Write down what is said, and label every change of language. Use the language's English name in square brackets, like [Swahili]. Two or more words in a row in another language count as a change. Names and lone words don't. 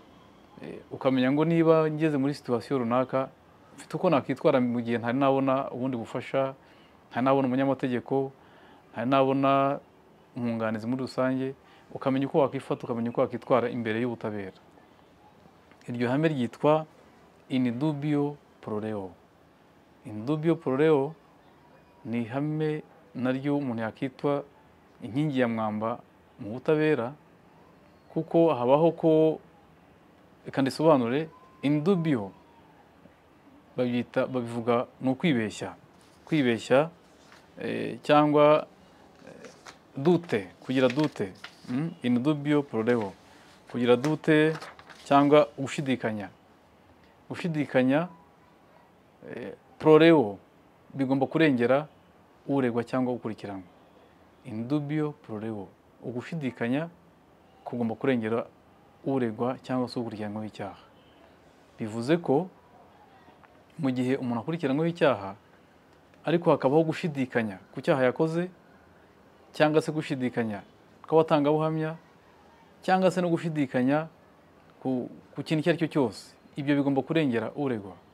[Kinyarwanda] Ukamenya ngo niba ngeze muri situation runaka, mfite uko nakwitwara mu gihe ntari nabona ubundi bufasha, ntari nabona umunyamategeko, ntari nabona umwunganizi muri rusange, ukamenya uko wakwifata, ukamenya uko wakwitwara imbere y'ubutabera. Iryo hame ryitwa [Latin] in dubio pro reo. In dubio pro reo [Kinyarwanda] ni ihame naryo umuntu yakitwa inkingi ya mwamba mu butabera, kuko habaho ko, reka ndisobanure, [Latin] in dubio [Kinyarwanda] babivuga ni ukwibeshya, kwibeshya cyangwa dute, kugira dute. [Latin] In dubio pro reo, [Kinyarwanda] kugira dute cyangwa gushidikanya. Gushidikanya [Latin] pro reo [Kinyarwanda] bigomba kurengera uregwa cyangwa ukurikiranwa. [Latin] In dubio pro reo, [Kinyarwanda] ugushidikanya kugomba kurengera uregwa cyangwa se ukurikiranwaho icyaha. Bivuze ko mu gihe umuntu akurikiranwaho icyaha ariko hakabaho gushidikanya ku cyaha yakoze, cyangwa se gushidikanya kw'abatangabuhamya, cyangwa se no gushidikanya ku kintu icyo ari cyo cyose, ibyo bigomba kurengera uregwa.